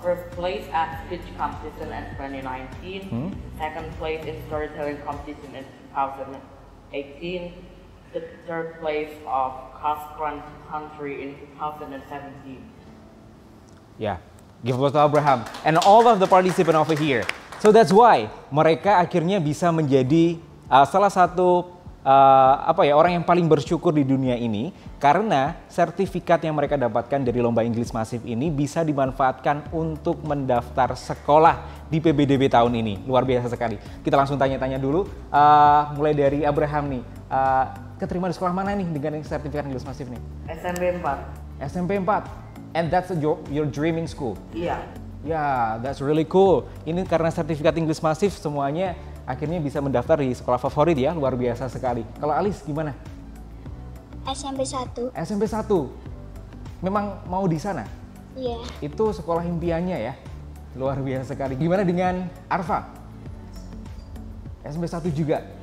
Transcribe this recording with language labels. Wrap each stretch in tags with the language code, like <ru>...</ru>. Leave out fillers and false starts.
<en>first place at speech competition in 2019, second place in storytelling competition in 2018, the third place of cross country in 2017. Yeah, give applause to Abraham and all of the participants over here. So that's why</en> <id>mereka akhirnya bisa menjadi salah satu orang yang paling bersyukur di dunia ini, karena sertifikat yang mereka dapatkan dari lomba English Massive ini bisa dimanfaatkan untuk mendaftar sekolah di PBDB tahun ini. Luar biasa sekali. Kita langsung tanya-tanya dulu, mulai dari Abraham nih, keterima di sekolah mana nih dengan sertifikat English Massive nih? SMP 4.</id> <en>SMP 4, and that's your dreaming school?</en> <id>Iya.</id> <en>Ya, that's really cool.</en> <id>Ini karena sertifikat English Massive semuanya akhirnya bisa mendaftar di sekolah favorit ya, luar biasa sekali. Kalau Alis gimana? SMP 1. SMP 1. Memang mau di sana? Iya. Itu sekolah impiannya ya. Luar biasa sekali. Gimana dengan Arfa? SMP 1 juga.</id>